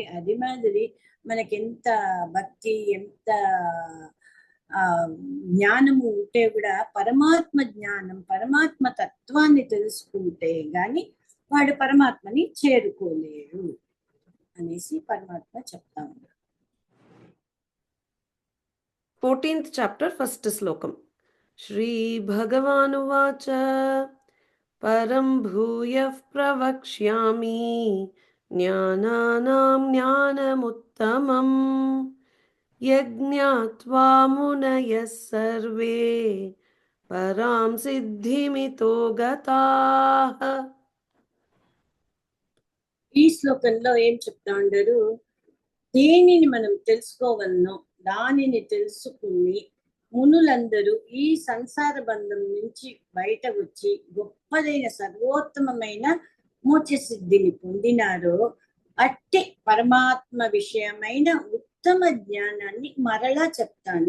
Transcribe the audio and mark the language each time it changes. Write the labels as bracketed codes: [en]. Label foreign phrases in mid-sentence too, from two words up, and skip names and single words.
[te] అది మాదిరి మనకి ఎంత భక్తి, ఎంత జ్ఞానము ఉంటే కూడా పరమాత్మ జ్ఞానం, పరమాత్మ తత్వాన్ని తెలుసుకుంటే గాని వాడు పరమాత్మని చేరుకోలేరు అనేసి పరమాత్మ చెప్తా ఉన్నారు. [en] 14th chapter, first श्लोकम. [sa] श्री भगवानुवाच परं भूयः प्रवक्ष्यामि ज्ञानानां ज्ञानमुत्तमम् यज्ञात्वा मुनयः सर्वे परां सिद्धिमितो गताः. [te] ఈ శ్లోకంలో ఏం చెప్తా ఉండరు? దేనిని మనం తెలుసుకోవాలనో దానిని తెలుసుకుని మునులందరూ ఈ సంసార బంధం నుంచి బయట వచ్చి గొప్పదైన సర్వోత్తమమైన మోక్ష సిద్ధిని పొందినారో అట్టి పరమాత్మ విషయమైన ఉత్తమ జ్ఞానాన్ని మరలా చెప్తాను.